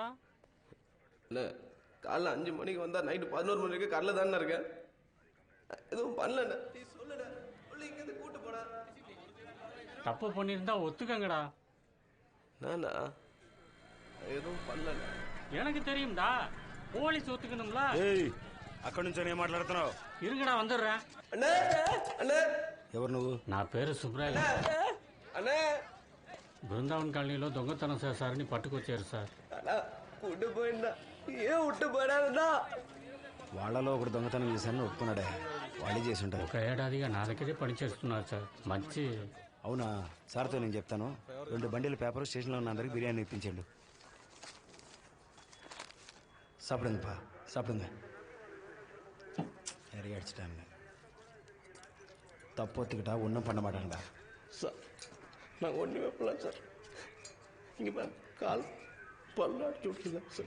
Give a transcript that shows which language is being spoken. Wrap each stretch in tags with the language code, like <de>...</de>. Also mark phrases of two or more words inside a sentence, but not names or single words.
<ta>இல்ல காலைல 5 மணிக்கு வந்தா நைட்டு 11 மணி வரைக்கும் கடல தானே இருக்கேன். எதுவும் பண்ணல. சொல்லுடா, இங்க கூட்டு போடா. தப்பு பண்ணியிருந்தா ஒத்துக்கங்கடா. நானா எதுவும் பண்ணல. எனக்கு தெரியும்டா, போலீஸ் ஒத்துக்கணும்ல.</ta> <te>ఏయ్ అక్కడి నుంచి నేను మాట్లాడుతున్నావు.</te> <ta>இருங்கடா வந்துடுறேன். அண்ணே அண்ணே</ta> <te>ఎవరు నువ్వు? నా పేరు సుబ్రాయ్.</te> <ta>అண்ணே</ta> <te>బృందావన్ కాలనీలో దొంగతనం చేశారని పట్టుకొచ్చారు సార్. అలా కూட்டு పోయిందా? ఏం ఉట్టు పోయినా వాళ్ళలో ఒకడు దొంగతనం చేశారని ఒప్పుకున్నాడే, వాళ్ళే చేసి ఉంటారు. 1 ఏడాదిగా నా దగ్గరే పనిచేస్తున్నారు సార్. మంచి. అవునా? సార్తో నేను చెప్తాను. 2 బండిల పేపర్ స్టేషన్లో ఉన్న అందరికి బిర్యానీ ఇప్పించండు.</te> <ta>சாப்பிடுங்கப்பா, சாப்பிடுங்க. நிறைய அடிச்சிட்டாங்க. தப்பு ஒத்துக்கிட்டா ஒன்றும் பண்ண மாட்டாங்கடா. சார் நான் ஒன்றுமே பண்ணல சார். இங்கே கால் பல்ல அடிச்சு விட்டுருங்க சார்.</ta>